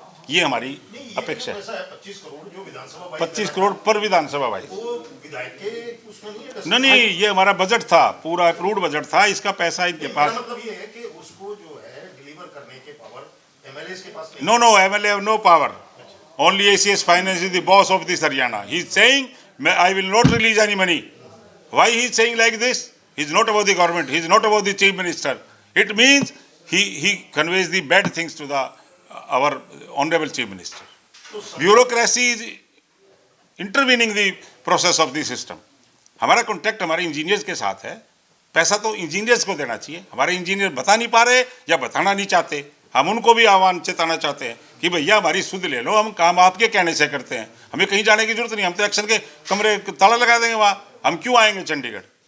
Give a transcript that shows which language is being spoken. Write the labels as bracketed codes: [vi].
[hi] ये हमारी अपेक्षा है। 25 करोड़ जो विधानसभा 25 करोड़ पर विधानसभा भाई, वो विधायक के उसमें नहीं है? नहीं, ये हमारा बजट था, पूरा अप्रूव्ड बजट था, इसका पैसा इनके पास। मतलब ये है कि उसको जो है डिलीवर करने के पावर एमएलए के पास नहीं? [en] No, MLA have no power. Only ACS Finance is the boss of this Haryana. He is saying, I will not release any money. Why he is saying like this? He is not about the government. He is not about the chief minister. It means he conveys the bad things to our honorable chief minister. Bureaucracy is intervening the process of the system. [hi] हमारा contract हमारे engineers के साथ है, पैसा तो engineers को देना चाहिए। हमारे इंजीनियर बता नहीं पा रहे या बताना नहीं चाहते। हम उनको भी आह्वान चेताना चाहते हैं कि भैया हमारी सुध ले लो, हम काम आपके कहने से करते हैं, हमें कहीं जाने की जरूरत नहीं, हम तो एक्शन के कमरे ताला लगा देंगे वहाँ, हम क्यों आएंगे चंडीगढ़।